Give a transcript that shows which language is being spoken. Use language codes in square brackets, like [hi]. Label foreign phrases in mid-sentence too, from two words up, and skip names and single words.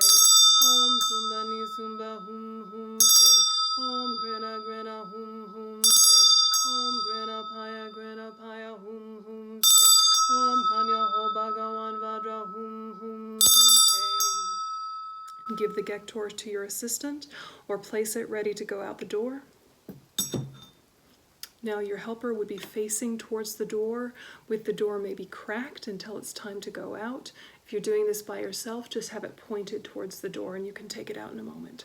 [sa] Om Sumbani Sumba Hum Hum Pe. Om Grina Hum Hum Pe. Om Grina Paya Hum Hum Pe. Om Hanyo Ho Bhagawan Vajra Hum Hum Pe. [en] Give the Gektor to your assistant or place it ready to go out the door. Now your helper would be facing towards the door, with the door maybe cracked until it's time to go out. If you're doing this by yourself, just have it pointed towards the door and you can take it out in a moment.